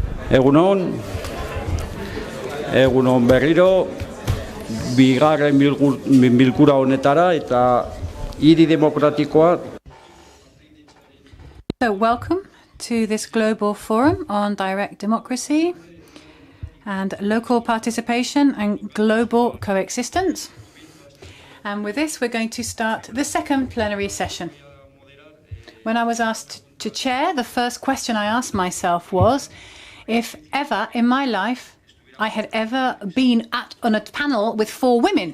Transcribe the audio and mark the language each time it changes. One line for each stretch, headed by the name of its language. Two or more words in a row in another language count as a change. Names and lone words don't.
Basque: Egunon berriro, bigarren bilkura honetara eta hiri demokratikoa.
English: So welcome to this global forum on direct democracy and local participation and global coexistence. And with this, we're going to start the second plenary session. When I was asked to chair, the first question I asked myself was if ever in my life I had ever been on a panel with 4 women.